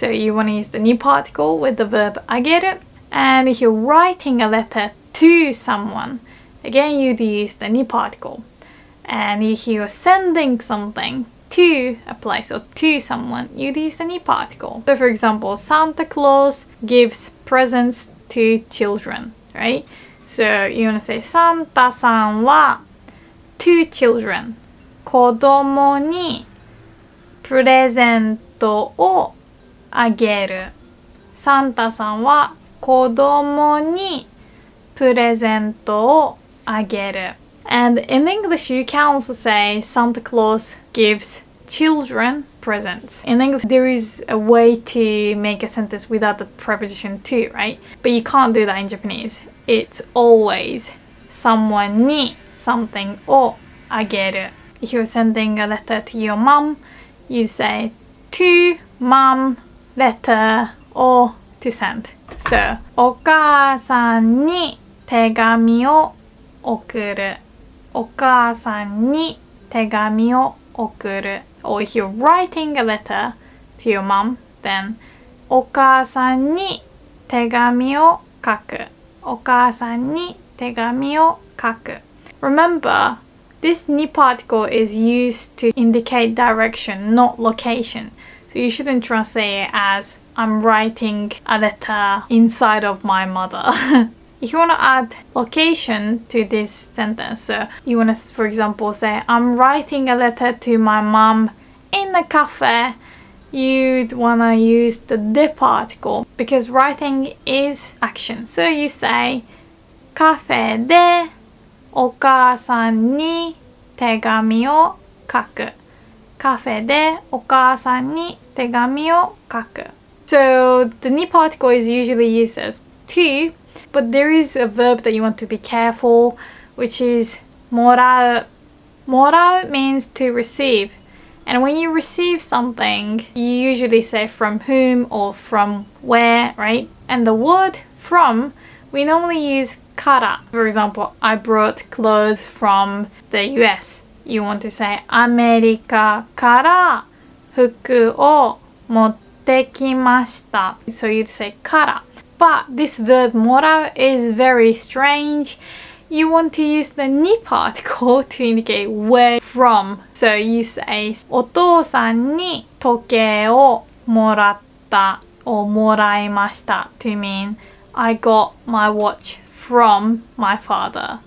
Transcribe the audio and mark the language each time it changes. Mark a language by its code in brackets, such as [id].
[en] So you want to use the に particle with the verb あげる. And if you're writing a letter to someone, again you'd use the に particle. And if you're sending something to a place or to someone, you'd use the に particle. So for example, Santa Claus gives presents to children, right? So you want to say サンタさんは to children, [ja] 子供にプレゼントをあげる。サンタさんは子供にプレゼントをあげる。 [en] And in English, you can also say Santa Claus gives children presents. In English, there is a way to make a sentence without the preposition to, right? But you can't do that in Japanese. It's always someone に something をあげる. If you're sending a letter to your mom, you say to mom letter or to send. [ja] So お母さんに手紙を送る。お母さんに手紙を送る。 [en] Or if you're writing a letter to your mom, then [ja] お母さんに手紙を書く。お母さんに手紙を書く。 [en] Remember, this に particle is used to indicate direction, not location. So you shouldn't translate it as I'm writing a letter inside of my mother. If you want to add location to this sentence, so you want to, for example, say I'm writing a letter to my mom in a cafe, you'd want to use the で particle because writing is action. So you say [ja] カフェでお母さんに手紙を書く。カフェでお母さんに手紙を書く。 [en] So the に particle is usually used as to, but there is a verb that you want to be careful, which is もらう. もらう means to receive. And when you receive something, you usually say from whom or from where, right? And the word from, we normally use から. For example, I brought clothes from the US. You want to say [ja] アメリカから服を持ってきました. [en] So you'd say から. But this verb もらう is very strange. You want to use the に particle to indicate where from. So you say [ja] お父さんに時計をもらったor もらいました [en] to mean I got my watch from my father.